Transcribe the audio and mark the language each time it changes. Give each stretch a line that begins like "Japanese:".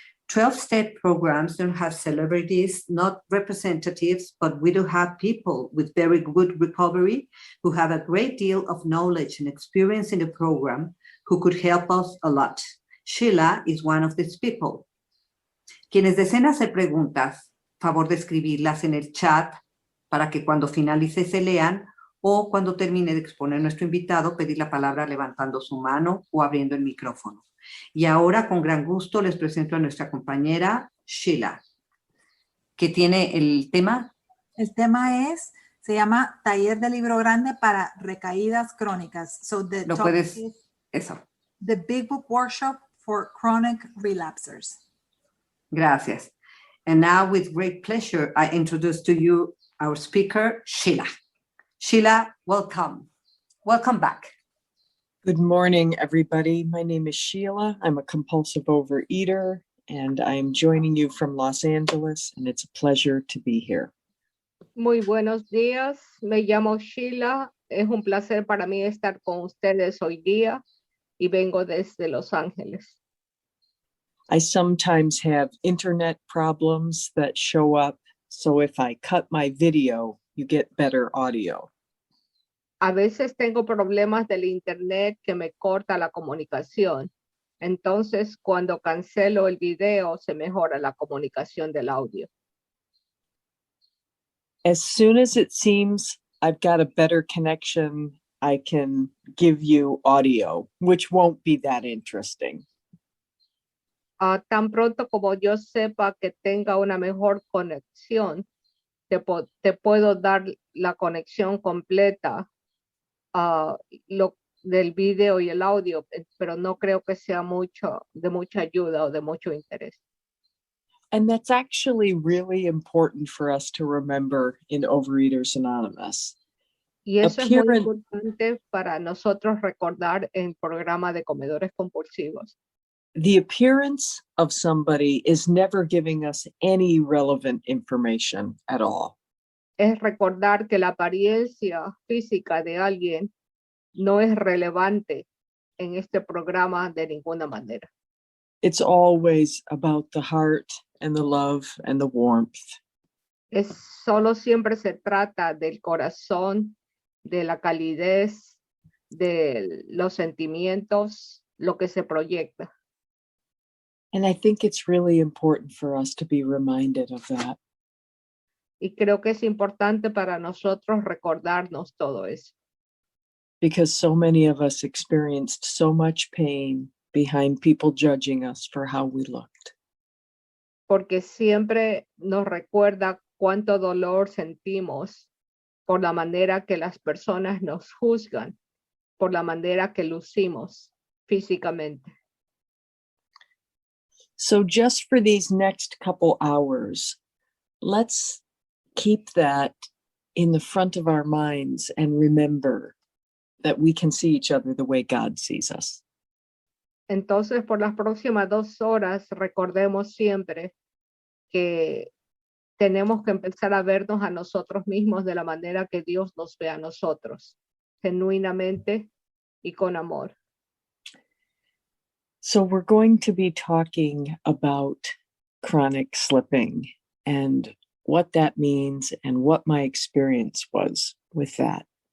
English: 12-step programs don't have celebrities, not representatives, but we do have people with very good recovery who have a great deal of knowledge and experience in the program who could help us a lot. Sheila is one of these people.
Spanish: Quienes deseen hacer preguntas, favor de escribirlas en el chat para que cuando finalice se lean o cuando termine de exponer nuestro invitado, pedir la palabra levantando su mano o abriendo el micrófono. Y ahora, con gran gusto, les presento a nuestra compañera Sheila, que tiene el tema. El tema se llama Taller de Libro Grande para Recaídas Crónicas.
English: So the
Spanish: Lo
English: topic
Spanish: puedes,
English: is
Spanish: eso.
English: The Big Book Workshop for Chronic Relapsers.
Spanish: Gracias.
English: And now, with great pleasure, I introduce to you our speaker, Sheila. Sheila, welcome. Welcome back. Good morning, everybody. My name is Sheila. I'm a compulsive overeater, and I'm joining you from Los Angeles, and it's a pleasure to be here.
Spanish: Muy buenos días. Me llamo Sheila. Es un placer para mí estar con ustedes hoy día y vengo desde Los Ángeles.
English: I sometimes have internet problems that show up, so if I cut my video, you get better audio.
Spanish: A veces tengo problemas del internet que me corta la comunicación. Entonces, cuando cancelo el video, se mejora la comunicación del audio.
English: As soon as it seems I've got a better connection, I can give you audio, which won't be that interesting.
Spanish: Tan pronto como yo sepa que tenga una mejor conexión, te puedo dar la conexión completa del video y el audio, pero no creo que sea de mucha ayuda o de mucho interés.
English: And that's actually really important for us to remember in Overeaters Anonymous.
Spanish: Y eso es muy importante para nosotros recordar en el programa de comedores compulsivos.
English: The appearance of somebody is never giving us any relevant information at all.
Spanish: Es recordar que la apariencia física de alguien no es relevante en este programa de ninguna manera.
English: It's always about the heart and the love and the warmth.
Spanish: Solo siempre se trata del corazón, de la calidez, de los sentimientos, lo que se proyecta.
English: And I think it's really important for us to be reminded of that.
Spanish: Y creo que es importante para nosotros recordarnos todo eso.
English: Because so many of us experienced so much pain behind people judging us for how we looked.
Spanish: Porque siempre nos recuerda cuánto dolor sentimos por la manera que las personas nos juzgan, por la manera que lucimos físicamente.
English: So just for these next couple hours, let's keep that in the front of our minds and remember that we can see each other the way God sees us.
Spanish: Entonces, por las próximas 2 horas, recordemos siempre que tenemos que empezar a vernos a nosotros mismos de la manera que Dios nos ve a nosotros, genuinamente y con amor.
English: So we're going to be talking about chronic slipping and what that means and what my experience was with that.